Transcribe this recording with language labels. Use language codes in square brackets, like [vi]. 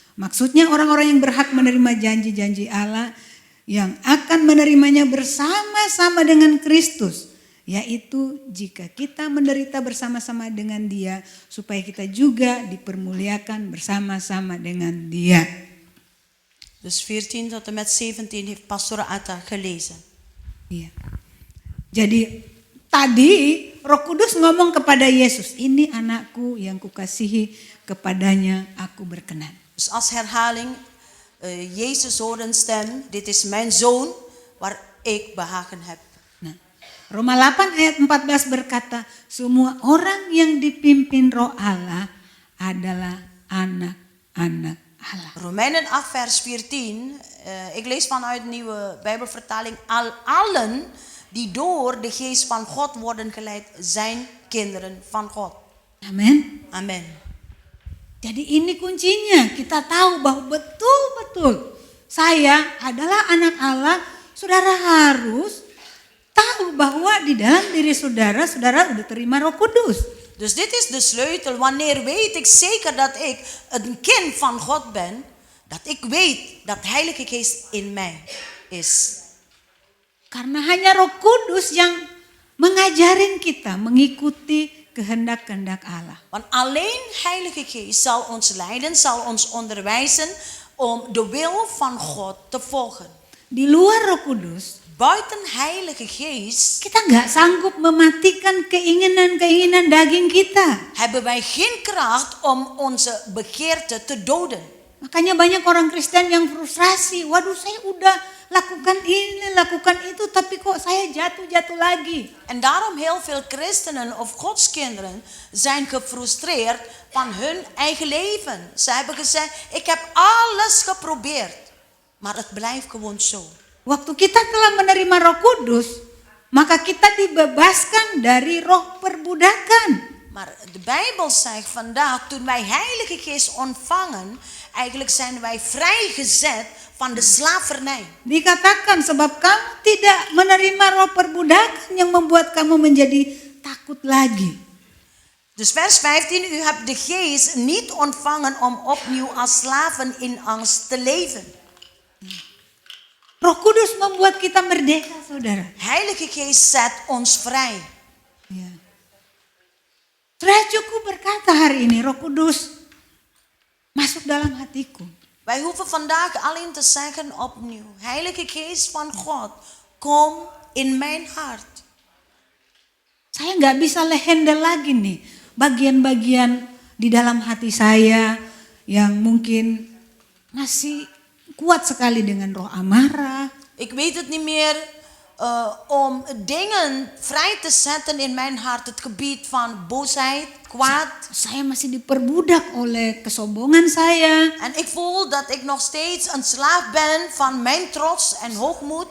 [id] Maksudnya orang-orang yang berhak menerima janji-janji Allah yang akan menerimanya bersama-sama dengan Kristus. Yaitu jika kita menderita bersama-sama dengan Dia, supaya kita juga dipermuliakan bersama-sama dengan Dia. [nl] Dus 14 tot en met 17 heeft Pastor Atta gelezen. [id] Iya. Jadi tadi Roh Kudus ngomong kepada Yesus, ini anakku yang kukasihi, kepadanya aku berkenan. [nl] Dus als herhaling, Jezus hoort een stem, dit is mijn zoon waar ik behagen heb. [id] Nah, Roma 8 ayat 14 berkata, semua orang yang dipimpin Roh Allah adalah anak-anak Allah. [nl] Romeinen 8 vers 14, ik lees vanuit de nieuwe Bijbelvertaling, allen die door de geest van God worden geleid, zijn kinderen van God. [id] Amin. [nl] Amen. [id] Jadi ini kuncinya, kita tahu bahwa betul-betul saya adalah anak Allah. Saudara harus tahu bahwa di dalam diri saudara, saudara udah terima Roh Kudus. [nl] Dus dit is de sleutel. Wanneer weet ik zeker dat ik een kind van God ben, dat ik weet dat de Heilige Geest in mij is. [id] Karena hanya Roh Kudus yang mengajarin kita mengikuti kehendak-kehendak Allah. [nl] Want alleen Heilige Geest zal ons leiden, zal ons onderwijzen om de wil van God te volgen. [id] Di luar Roh Kudus, [nl] Buiten Heilige Geest [id] kita nggak sanggup mematikan keinginan-keinginan daging kita. [nl] hebben wij geen kracht om onze begeerte te doden. [id] Makanya banyak orang Kristen yang frustrasi. Waduh, saya udah lakukan ini, lakukan itu, tapi kok saya jatuh-jatuh lagi. [nl] En daarom heel veel christenen of godskinderen zijn gefrustreerd van hun eigen leven. Ze hebben gezegd, ik heb alles geprobeerd, maar het blijft gewoon zo. [id] Waktu kita telah menerima Roh Kudus, maka kita dibebaskan dari roh perbudakan. [nl] Maar de Bijbel zegt vandaag, toen wij Heilige Geest ontvangen, eigenlijk zijn wij vrijgezet van de slavernij. [id] Dikatakan sebab kamu tidak menerima roh perbudakan yang membuat kamu menjadi takut lagi. [nl] Dus vers 15, u hebt de Geest niet ontvangen om opnieuw als slaven in angst te leven. [id] Roh Kudus membuat kita merdeka, saudara. [nl] Heilige Geest zet ons vrij. [id] Ya. Sudah cukup berkata hari ini, Roh Kudus masuk dalam hatiku. [nl] Wij hoeven vandaag alleen te zeggen opnieuw, Heilige Geest van God, kom in mijn hart. [id] Saya nggak bisa handle lagi nih bagian-bagian di dalam hati saya yang mungkin masih kuat sekali dengan roh amarah. [nl] Ik weet het niet meer om dingen vrij te zetten in mijn hart. Het gebied van boosheid, kwaad. [id] Saya masih diperbudak oleh kesombongan saya. [nl] En ik voel dat ik nog steeds een slaaf ben van mijn trots en hoogmoed.